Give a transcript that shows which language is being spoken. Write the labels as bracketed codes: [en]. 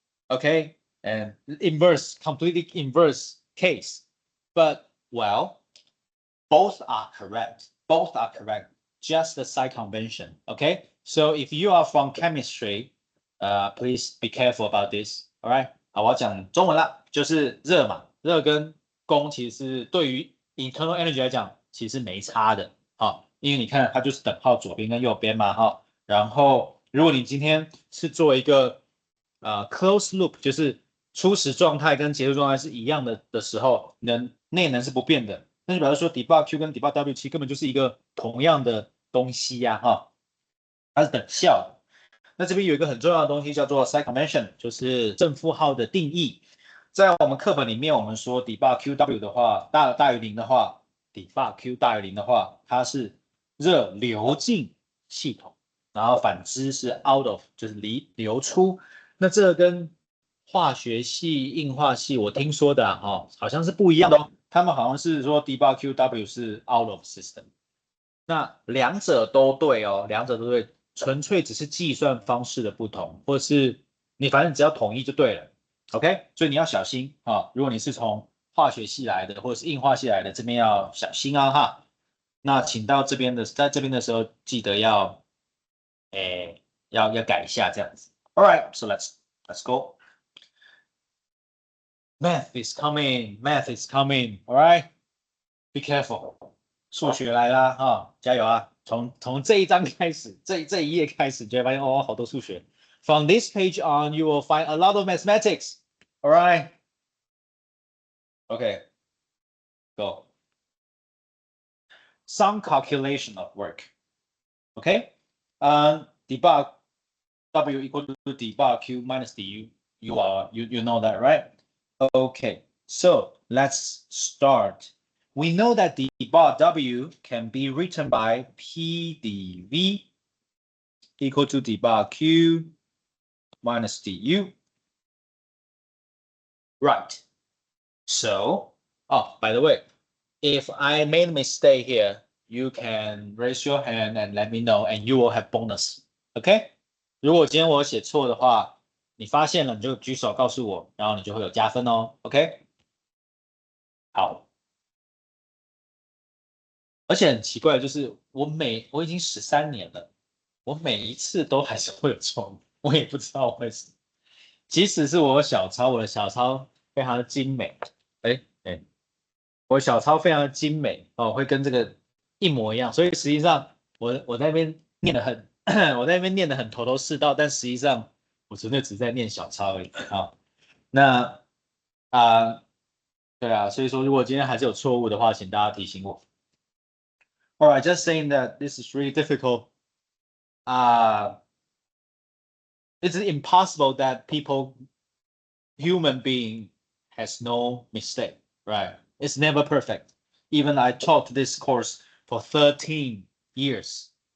[en] Okay, and completely inverse case. But well, both are correct. Both are correct. Just the sign convention. Okay, so if you are from chemistry, please be careful about this. All right. [zh] 好，我要讲中文了，就是热嘛，热跟功其实是对于 internal energy 来讲，其实没差的。好，因为你看它就是等号左边跟右边嘛，哈。然后如果你今天是做一个close loop，就是初始状态跟结束状态是一样的时候，内能是不变的。那就表示说 debug Q 跟 debug W 其实根本就是一个同样的东西呀，哈，它是等效的。那这边有一个很重要的东西叫做 sign convention，就是正负号的定义。在我们课本里面，我们说 debug QW 的话，大于零的话 ，debug Q 大于零的话，它是热流进系统，然后反之是 [en] out of， [zh] 就是流出。那这跟化学系、硬化系我听说的好像是不一样的哦。他们好像是说 debug QW 是 out of system。那两者都对哦，两者都对，纯粹只是计算方式的不同，或是你反正只要统一就对了。 OK， 所以你要小心啊，如果你是从化学系来的，或者是硬化系来的，这边要小心啊哈。那请到这边的，在这边的时候记得要改一下这样子。 All right, so let's go. Math is coming, math is coming. [en] All right, be careful. [zh] 数学来啦哈，加油啊！从这一章开始，这一页开始，就会发现哦，好多数学。 [en] From this page on, you will find a lot of mathematics. All right. Okay. Go. Some calculation of work. Okay. Debug W equal to debug Q minus du. You know that, right? Okay. So let's start. We know that the bar W can be written by P dV equal to d bar Q minus du. Right. So, oh, by the way, if I made a mistake here, you can raise your hand and let me know, and you will have bonus. OK？ [zh] 如果今天我写错的话，你发现了你就举手告诉我，然后你就会有加分哦。 OK？ 好。而且很奇怪，就是我已经13年了，我每一次都还是会有错误，我也不知道为什么。即使是我小抄，我的小抄非常的精美，我小抄非常的精美哦，会跟这个一模一样，所以实际上我那边念的很，我在那边念的很头头是道，但实际上我纯粹只在念小抄而已啊。那对啊，所以说如果今天还是有错误的话，请大家提醒我。 [en] All right, just saying that this is really difficult. It's impossible that human being has no mistake, right? It's never perfect. Even I taught this course for 13 years.